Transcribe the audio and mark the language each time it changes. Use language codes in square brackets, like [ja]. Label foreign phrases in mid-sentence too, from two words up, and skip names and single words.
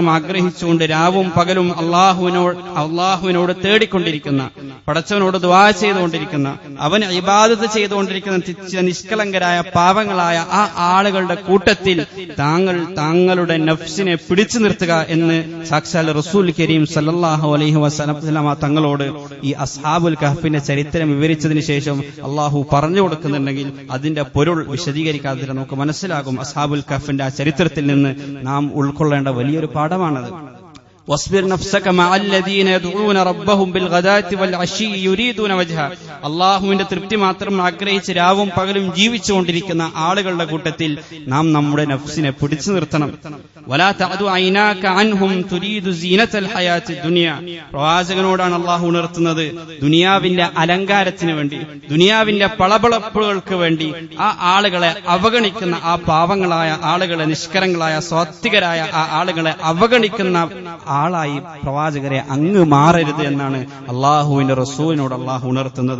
[ml] ആഗ്രഹിച്ചുകൊണ്ട് രാവും പകലും അള്ളാഹുവിനോട് തേടിക്കൊണ്ടിരിക്കുന്ന, പടച്ചവനോട് ദുആ ചെയ്തുകൊണ്ടിരിക്കുന്ന, അവന് ഇബാദത്ത് ചെയ്തുകൊണ്ടിരിക്കുന്ന നിഷ്കളങ്കരായ പാവങ്ങളായ ആ ആളുകളുടെ കൂട്ടത്തിൽ താങ്കളുടെ നഫ്സിനെ പിടിച്ചു നിർത്തുക എന്ന് സാക്ഷാൽ റസൂൽ കരീം [ar] صلى الله عليه وسلم [ml] തങ്ങളോട് ഈ അസ്ഹാബുൽ കഹ്ഫിന്റെ ചരിത്രം വിവരിച്ചതിന് ശേഷം അള്ളാഹു പറഞ്ഞു കൊടുക്കുന്നുണ്ടെങ്കിൽ അതിന്റെ പൊരുൾ വിശദീകരിക്കാതെ നമുക്ക് മനസ്സിലാകും. അസ്ഹാബുൽ കഹ്ഫിന്റെ ആ ചരിത്രത്തിൽ നിന്ന് നാം ഉൾക്കൊള്ളേണ്ട വലിയൊരു പാഠമാണത്. [ar] واصبر نفسك مع الذين يدعون ربهم بالغداة والعشي يريدون وجهه, [ml] അല്ലാഹുവിന്റെ തൃപ്തി മാത്രം ആഗ്രഹിച്ച് രാവും പകലും ജീവിച്ചുകൊണ്ടിരിക്കുന്ന ആളുകളുടെ കൂട്ടത്തിൽ നാം നമ്മുടെ നഫ്സിനെ പിടിച്ചു നിർത്തണം. [ar] ولا تعد عيناك عنهم تريد زينة الحياة الدنيا, [ml] പ്രവാചകനോടാണ് അല്ലാഹു ഉണർത്തുന്നത്. ദുനിയാവിന്റെ അലങ്കാരത്തിന് വേണ്ടി, ദുനിയാവിന്റെ പളപളപ്പുകൾക്ക് വേണ്ടി ആ ആളുകളെ അവഗണിക്കുന്ന, ആ പാവങ്ങളായ ആളുകളെ, നിഷ്കരങ്ങളായ സ്വാത്വികരായ ആ ആളുകളെ അവഗണിക്കുന്ന ആളായി പ്രവാചകരെ അങ്ങ് മാറരുത് എന്നാണ് അള്ളാഹുവിന്റെ റസൂലിനോട് അള്ളാഹു ഉണർത്തുന്നത്.